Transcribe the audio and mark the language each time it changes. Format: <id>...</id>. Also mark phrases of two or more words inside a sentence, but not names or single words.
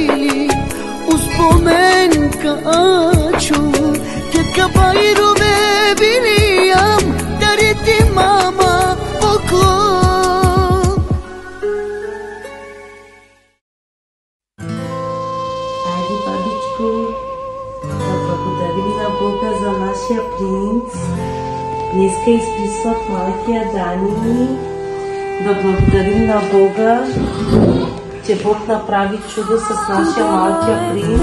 <rom>uspomenka aču ketka bajrove bilijam dariti mama poklon.</rom> <bg>Айде, бабичко, да благодарим на Бога за нашия принц. Днеска изписват малкия Дани. Да благодарим на Бога, че Бог направи чудо с нашия малкия принц.</bg>